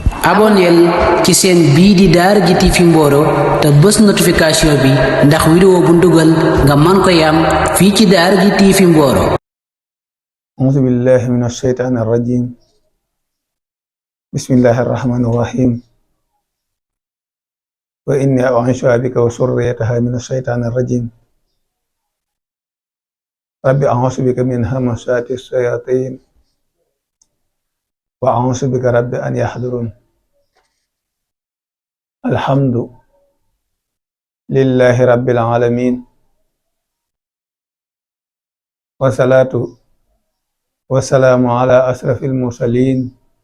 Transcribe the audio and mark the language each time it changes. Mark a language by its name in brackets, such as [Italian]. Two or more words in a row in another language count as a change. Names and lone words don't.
[Wolof] abonneel ci seen bii di Daara J TV Mboro te bës notification bi ndax vidéo bu ndugal nga man ko yam fii ci Daara J TV Mboro. [Arabic] أعوذ بالله من الشيطان الرجيم بسم الله الرحمن الرحيم وإني أعيذها بك وذريتها من الشيطان الرجيم رب أعوذ بك من همزات الشياطين وأعوذ بك رب أن يحضرون الحمد لله رب العالمين والصلاة والسلام على أشرف المرسلين